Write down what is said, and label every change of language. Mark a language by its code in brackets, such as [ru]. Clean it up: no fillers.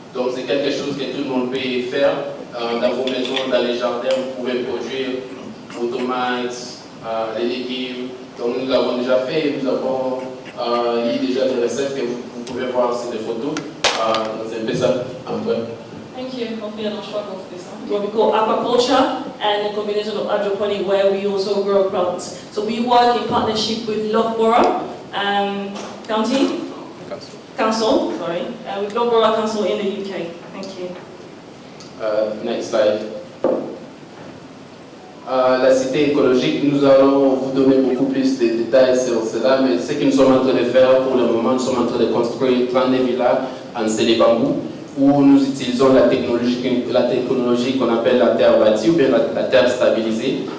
[fr] Donc c'est quelque chose que tout le monde peut faire dans vos maisons, dans les jardins. Vous pouvez produire vos tomates, les légumes. Donc nous l'avons déjà fait. Nous avons eu déjà des recettes que vous pouvez voir sur les photos. C'est un peu ça en vrai. [en] Thank you. Hopefully I don't struggle with this one. What we call aquaculture and a combination of hydroponic where we also grow plants. So we work in partnership with Loughborough County Council, with Loughborough Council in the UK. Thank you. Next slide. [fr] La cité écologique, nous allons vous donner beaucoup plus de détails sur cela, mais ce que nous sommes en train de faire pour le moment, nous sommes en train de construire 32 villas en Célébambou, où nous utilisons la technologie qu'on appelle la terre bâtie ou bien la terre stabilisée.